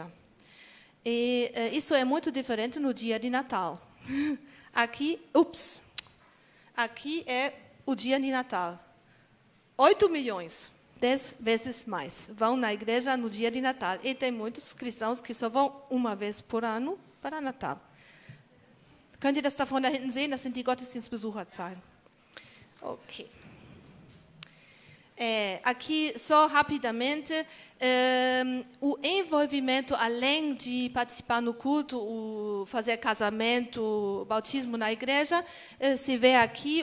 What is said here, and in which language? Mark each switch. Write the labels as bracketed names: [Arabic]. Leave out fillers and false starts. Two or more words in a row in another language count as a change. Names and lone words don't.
[Portuguese] E isso é muito diferente no dia de Natal. Aqui é o dia de Natal. 8 milhões, 10 vezes mais, vão na igreja no dia de Natal. E tem muitos cristãos que só vão uma vez por ano para Natal. [German] Könnt ihr das da von da hinten sehen? Das sind die Gottesdienstbesucherzahlen. [Portuguese] Ok. Aqui, só rapidamente, o envolvimento, além de participar no culto, fazer casamento, batismo na igreja, se vê aqui.